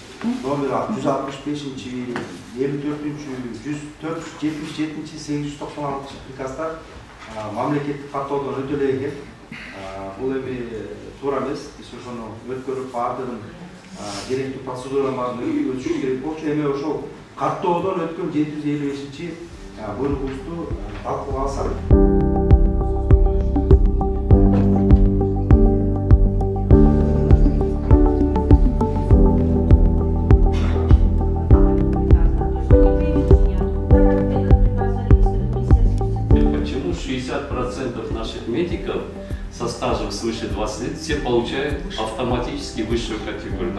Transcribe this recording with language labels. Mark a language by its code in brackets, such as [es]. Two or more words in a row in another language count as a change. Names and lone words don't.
[ky] номер 165, 54-177, 896 приказдар мамлекеттик каттоодон өтөлөй экен. Бул эми туура эмес. Биз ошону өткөрүп баардыгын керектүү процедураларды өтүшүш керек болчу. Эми ошол каттоодон өткөн 755 буйругубузду талкууга алсак. [ru] Почему 60% наших медиков со стажем свыше 20 лет все получают автоматически высшую категорию?